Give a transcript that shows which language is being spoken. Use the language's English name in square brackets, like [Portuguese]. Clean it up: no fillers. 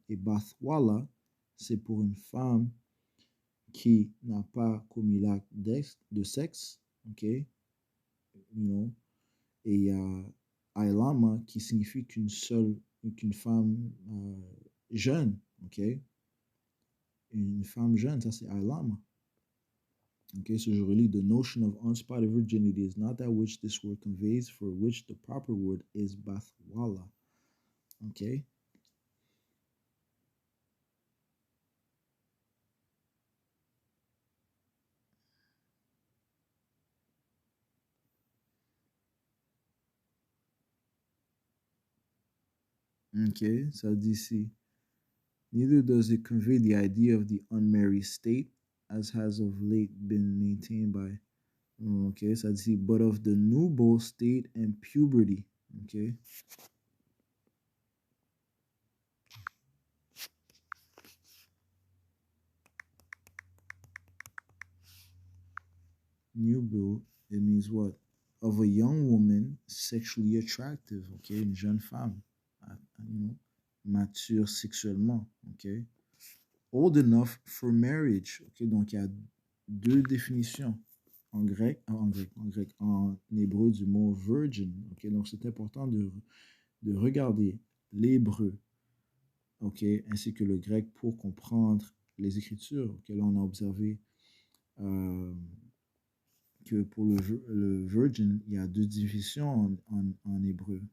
[French] Et Bathwala, c'est pour une femme qui n'a pas commis l'acte de sexe. Okay? [English] You know? [French] Et il y a Ailama qui signifie qu'une femme jeune. Okay? une femme jeune, ça c'est Alam. [English] Ok, so [French] je relis, [English] the notion of unspotted virginity is not that which this word conveys, for which the proper word is bathwala. Ok. Ok, [French] ça dit ici. [English] Neither does it convey the idea of the unmarried state, as has of late been maintained by. Ok, [French] ça dit, [English] but of the nubile state and puberty. Ok. Nubile, it means what? Of a young woman sexually attractive. [French] Ok, une jeune femme. [English] You know, [French] mature sexuellement. Ok. [English] Old enough for marriage. [French] Ok, donc il y a deux définitions en hébreu du mot virgin. Ok, donc c'est important de regarder l'hébreu, ok, ainsi que le grec pour comprendre les écritures. Ok, là on a observé que pour le virgin, il y a deux définitions en hébreu.